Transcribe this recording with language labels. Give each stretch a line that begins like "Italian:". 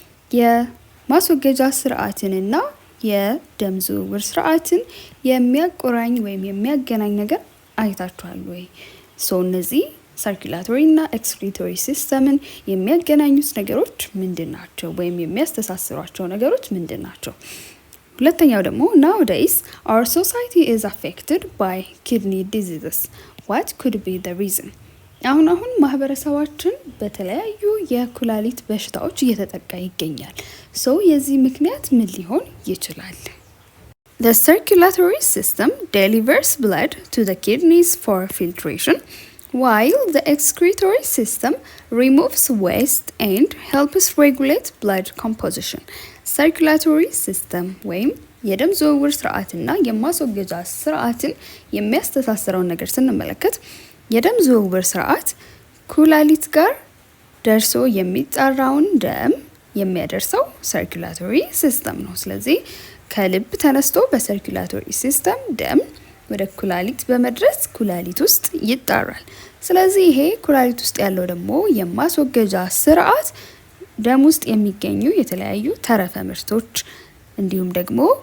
Amharic: የማስወገጃ ስርዓትንና የደም ዝውውር ስርዓትን የሚያቆራኝ ወይም የሚያገናኝ ነገር አይታችኋል ወይ? እነዚህ ሰርኩላቶሪ እና ኤክስክሪቶሪ ሲስተምን የሚያገናኙት ነገሮች ምንድን ናቸው? ወይም የሚያስተሳስሯቸው ነገሮች ምንድን ናቸው? ሁለተኛው ደግሞ
English: nowadays our society is affected by kidney diseases. What could be the reason?
Amharic: አሁን ማህበረሰባችን በተለያዩ የኩላሊት በሽታዎች እየተጠቃ ይገኛል። የዚህ ምክንያት ምን ሊሆን ይችላል?
English: The circulatory system delivers blood to the kidneys for filtration, while the excretory system removes waste and helps regulate blood composition.
Amharic: Circulatory system ወይም የደም ዝውውር ስርዓትና የማስወገጃ ስርዓትን የሚያስተሳስረው ነገር ስንመለከት የደም ዝውውር ስርዓት ኩላሊት ጋር ደርሶ የሚጣራውን ደም የሚያደርሰው ሰርኩላቶሪ ሲስተም ነው። ስለዚህ ከልብ ተነስቶ በሰርኩላቶሪ ሲስተም ደም ወደ ኩላሊት በመድረስ ኩላሊት ውስጥ ይጣራል። ስለዚህ ይሄ ኩላሊት ውስጥ ያለው ደግሞ የማስወገጃ ስርዓት ደም ውስጥ የሚገኙ የተለያዩ ተረፈ ምርቶች እንዲሁም ደግሞ